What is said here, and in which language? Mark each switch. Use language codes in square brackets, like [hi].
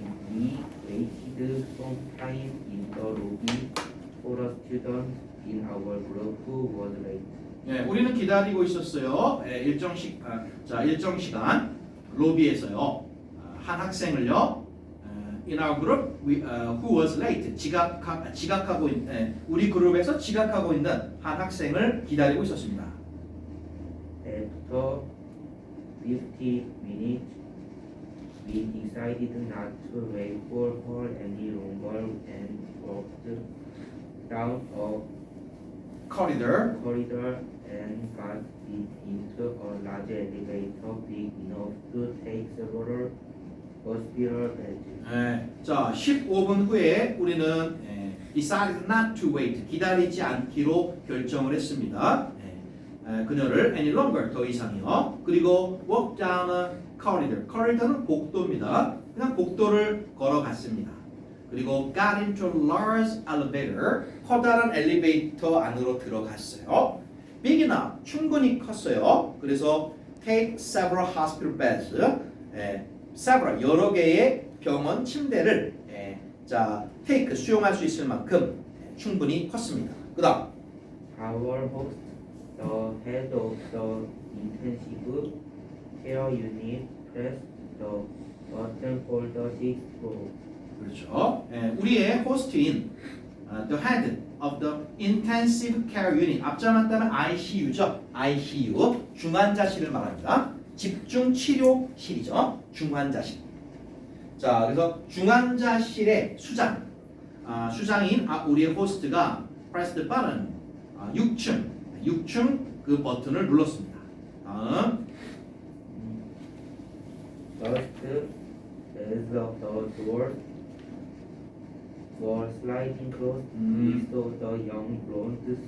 [en] We waited some time in the lobby for a student in our group who was late. [ko] 예, 우리는 기다리고 있었어요. 예, 일정 시간 로비에서요. 한 학생을요. [en] In our group, who was late. [ko] 지각하고 우리 그룹에서 지각하고 있는 한 학생을 기다리고 있었습니다. [en] After 50 minutes, we decided not to wait for her any longer and walked down a corridor. corridor and got into a large elevator big enough to take several hospital beds. [ko] 예, 자, 15분 후에 우리는 [en] decided not to wait. [ko] 기다리지 않기로 결정을 했습니다. 그녀를 [en] any longer [ko] 더 이상이요. 그리고 [en] walk down a corridor. [ko] corridor는 복도입니다. 그냥 복도를 걸어갔습니다. 그리고 [en] got into a large elevator. [ko] 커다란 엘리베이터 안으로 들어갔어요. [en] big enough [ko] 충분히 컸어요. 그래서 [en] take several hospital beds. [ko] several 여러 개의 병원 침대를 자 take 수용할 수 있을 만큼 충분히 컸습니다. 그다음 [en] Our host, the head of the intensive care unit, pressed the button for the sixth floor. [ko] 그렇죠. 우리의 호스트인 [en] the head of the intensive care unit [ko] 앞자만 따면 ICU죠. ICU 중환자실을 말합니다. 집중 치료실이죠. 중환자실. 자, 그래서 중환자실의 수장인 우리의 호스트가 [en] press the button [ko] 6층 그 버튼을 눌렀습니다. 다음 [en] First, as the doors were sliding closed, we saw the young blonde